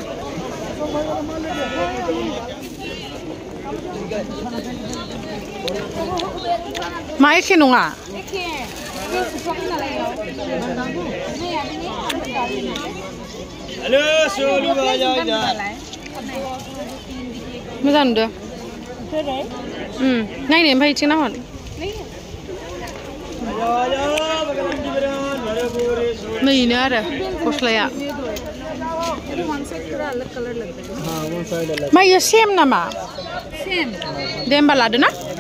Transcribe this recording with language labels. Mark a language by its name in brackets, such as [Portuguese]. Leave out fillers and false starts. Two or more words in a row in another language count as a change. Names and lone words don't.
[Bodo] मा एखे नङा [Hindi] हेलो सोलू आ जाओ इधर [Bodo] मोजां नुदों नायनो ओमफ्राय इथिं नाहर नैनो आरो गस्लाया मा इयो सेम नामा दे होमबा लादो ना